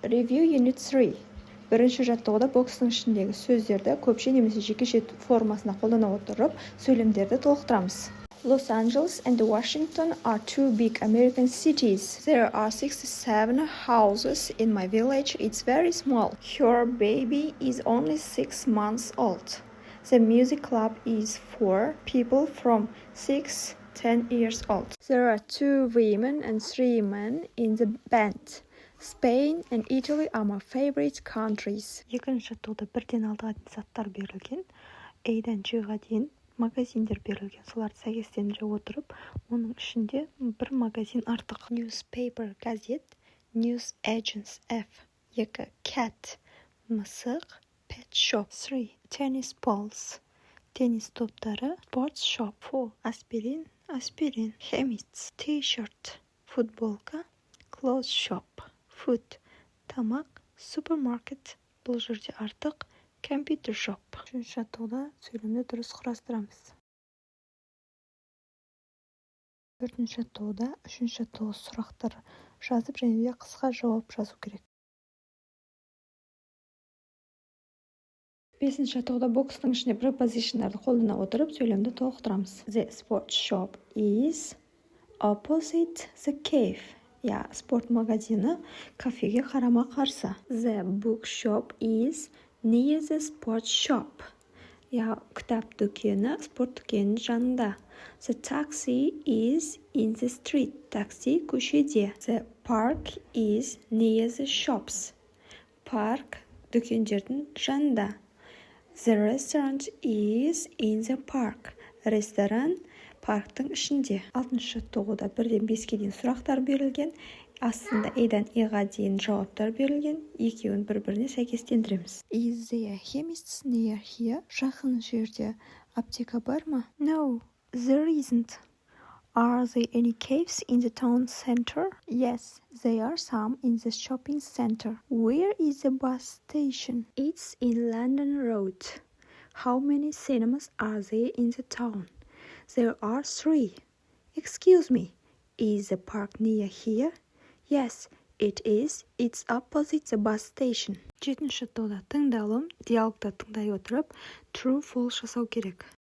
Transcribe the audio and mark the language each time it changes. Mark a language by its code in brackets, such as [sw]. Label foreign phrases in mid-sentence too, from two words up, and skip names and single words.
[en] Review Unit 3. [kk] Бірінші жаттығуда бокстың ішіндегі сөздерді көпше немесе жекеше формасына қолдана отырып, сөйлемдерді толықтырамыз. [en] Los Angeles and Washington are two big American cities. There are 67 houses in my village. It's very small. Her baby is only 6 months old. The music club is for people from 6-10 years old. There are 2 women and 3 men in the band. Spain and Italy are my favorite countries. [kk] Екінші жаттығуда 1-ден 6-ға дейін заттар берілген, A-дан G-ға дейін магазиндер берілген. Соларды сәйкестендіре отырып, оның ішінде бір магазин артық. [en] Newspaper – газет, news agents F. 2. Cat – мысық, pet shop. 3. Tennis balls – [kk] теннис топтары, [en] sports shop. 4. Aspirin – aspirin. Chemist – t-shirt, футболка, clothes shop. Food – [kk] тамақ, supermarket. Бұл жерде артық, [en] computer shop. [kk] Үшінші жаттығуда сөйлемді дұрыс құрастырамыз. Төртінші жаттығуда үшінші жаттығу сұрақтар жазып және де қысқа жауап жазу керек. Бесінші жаттығуда бокстың ішінде prepositionдарды қолдана отырып сөйлемді толықтырамыз. [en] The sports shop is opposite the cave. [kk] Спорт магазины кафеге қарама-қарсы. [en] The bookshop is near the sports shop. [kk] Кітап дүкені спорт дүкенінің жанында. [en] The taxi is in the street. [kk] Такси көшеде. [en] The park is near the shops. [kk] Парк дүкендердің жанында. [en] The restaurant is in the park. [kk] Ресторан парктың ішінде. 6-шы жаттығуда 1-ден 5-ге дейін сұрақтар берілген. Астында A-дан E-ға дейін жауаптар берілген. Екеуін бір-біріне сәйкестендіреміз. [en] Is there chemists near here? [kk] Жақын жерде аптека бар ма? [en] No, there isn't. Are there any caves in the town center? Yes, there are some in the shopping center. Where is the bus station? It's in London Road. How many cinemas are there in the town? There are 3. Excuse me, is the park near here? Yes, it is. It's opposite the bus station. [kk] 7-ші жаттығуда тыңдалым, диалогты тыңдай отырып, [en] true false [kk] жасау керек.